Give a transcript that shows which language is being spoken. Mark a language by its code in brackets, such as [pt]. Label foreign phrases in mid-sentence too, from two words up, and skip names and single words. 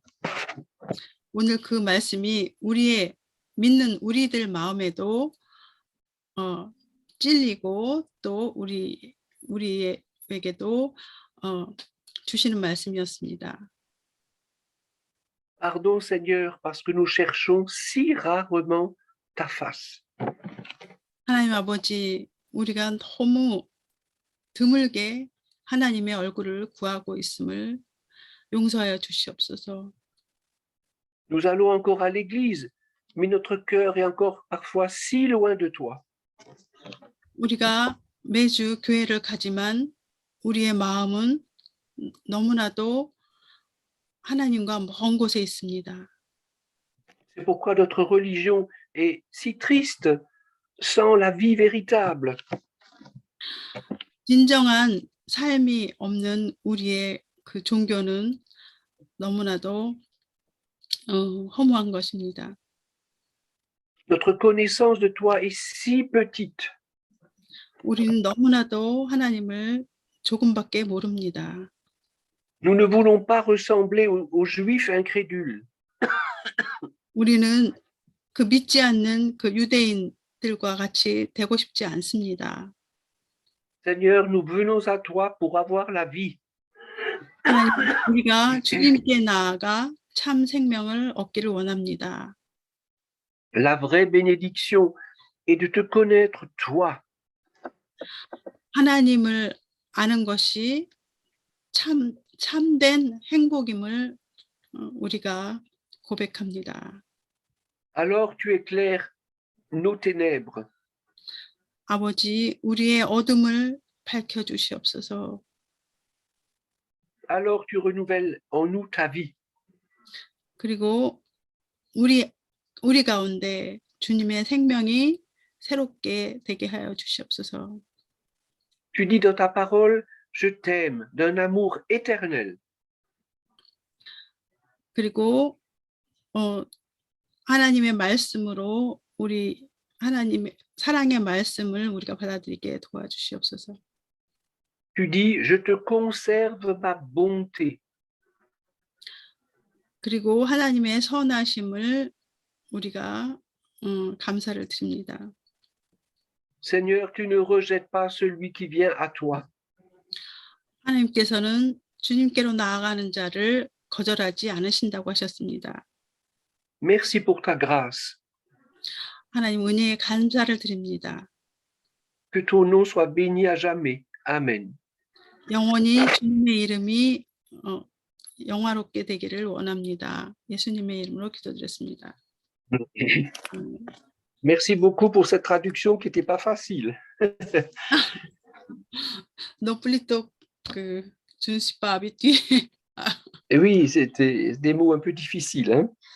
[ko] 오늘 그 말씀이 우리의 믿는 우리들 마음에도 찔리고 또 우리에게도 주시는 말씀이었습니다. [fr] Pardon Seigneur, parce que nous cherchons si rarement ta face. [ko] 하나님 아버지, 우리가 너무 드물게 하나님의 얼굴을 구하고 있음을 용서하여 주시옵소서. [fr] Nous allons encore à l'église, mais notre cœur est encore parfois si loin de toi. [ko] 우리가 매주 교회를 가지만 우리의 마음은 너무나도 하나님과 먼 곳에 있습니다. [fr] C'est pourquoi notre religion est si triste sans la vie véritable. [ko] 진정한 삶이 없는 우리의 그 종교는 너무나도 허무한 것입니다. [fr] Notre connaissance de toi est si petite. [ko] 우리는 너무나도 하나님을 조금밖에 모릅니다. [fr] Nous ne voulons pas ressembler aux Juifs incrédules. [ko] 우리는 그 믿지 않는 그 유대인들과 같이 되고 싶지 않습니다. [fr] Seigneur, nous venons à toi pour avoir la vie. [ko] 하나님, 우리가 주님께 나아가 참 생명을 얻기를 원합니다. [fr] La vraie bénédiction est de te connaître, toi. [ko] 하나님을 아는 것이 참된 행복임을 우리가 고백합니다. [fr] Alors tu éclaires nos ténèbres. [ko] 아버지, 우리의 어둠을 밝혀 주시옵소서. [fr] Alors tu renouvelles en nous ta vie. [ko] 그리고 우리 가운데 주님의 생명이 새롭게 되게 하여 주시옵소서. [fr] Tu dis dans ta parole, je t'aime d'un amour éternel. [ko] 그리고 하나님의 말씀으로 우리 하나님의 사랑의 말씀을 우리가 받아들이게 도와주시옵소서. [fr] Tu dis, je te conserve ma bonté. [ko] 그리고 하나님의 선하심을 우리가 감사를 드립니다. [fr] Seigneur, tu ne rejettes pas celui qui vient à toi. [ko] 하나님께서는 주님께로 나아가는 자를 거절하지 않으신다고 하셨습니다. [fr] Merci pour ta grâce. [ko] 하나님 은혜에 감사를 드립니다. [fr] Que ton nom soit béni à jamais. Amen. [ko] 영원히 주님의 이름이 영화롭게 되기를 원합니다. 예수님의 이름으로 기도드렸습니다. [fr] Merci beaucoup pour cette traduction qui n'était pas facile. No plutôt que je ne suis pas habituée. Et oui, c'était des mots un peu difficiles, hein?